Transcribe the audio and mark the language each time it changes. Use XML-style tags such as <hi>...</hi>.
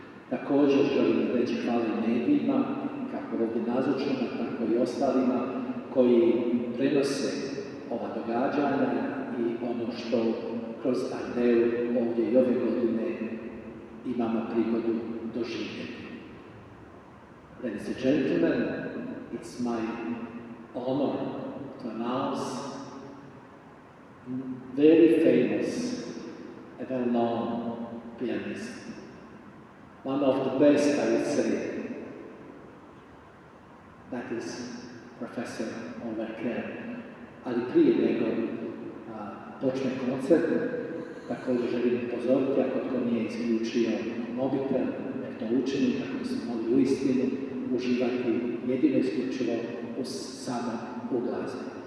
<hr>Također želim reći hvala i medijima, kako ovdje nazočnima, tako i ostalima koji prenose ova događanja i ono što kroz Ardeju ovdje i ove godine imamo prigodu doživjeti.</hr> <en>Ladies and gentlemen, it's my honor to announce very famous and well-known pianist. One of the best, I would say, that is Professor Oliver Kern.</en> <hr>Ali prije nego počne koncert, također želim upozoriti, ako tko nije isključio mobitel, nek to učini, kako bi se mogli uistinu uživati jedino isključivo samo u glazbi.</hr>